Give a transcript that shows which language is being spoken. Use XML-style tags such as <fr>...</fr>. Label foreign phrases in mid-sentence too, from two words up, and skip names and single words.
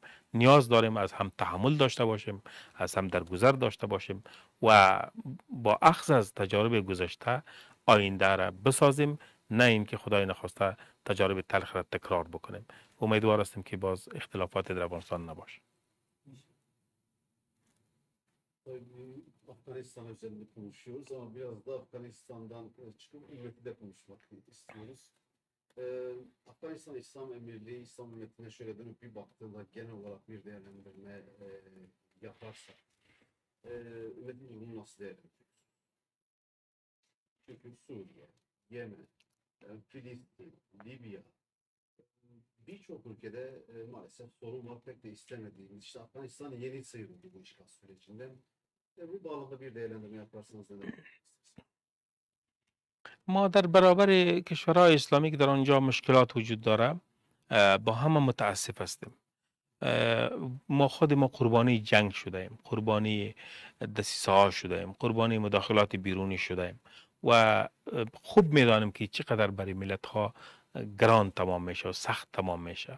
<fa>نیاز داریم از هم تحمل داشته باشیم، از هم درگذر داشته باشیم و با اخذ از تجارب گذشته آینده را بسازیم، نه اینکه خدای نخواسته تجارب تلخ را تکرار بکنیم. امیدوار هستیم که باز اختلافات در افغانستان نباشه.</fa> <tr>Tabii Afganistan üzerinde konuşuyoruz ama biraz da Afganistan'dan çıkıp ümmeti de konuşmak istiyoruz. Afganistan İslam Emirliği, İslam ümmetine şöyle dönüp bir baktığında genel olarak bir değerlendirme yaparsak, ümmetin durumunu nasıl değerlendiriyoruz? Çünkü Suriye, Yemen, Filistin, Libya, birçok ülkede maalesef sorun var, pek de istemediğimiz. İşte Afganistan yeni sıyrıldı bu işgal sürecinden. Bu bağlamda bir değerlendirme yaparsanız neler yapmak istersiniz?</tr> <fa>ما در برابر کشورهای اسلامی که در آنجا مشکلات وجود داره با همه متاسف هستیم. ما خود ما قربانی جنگ شده ایم، قربانی دسیسه ها شده ایم، قربانی مداخلات بیرونی شده ایم و خوب میدانیم که چقدر برای ملت ها گران تمام میشه و سخت تمام میشه.</fa>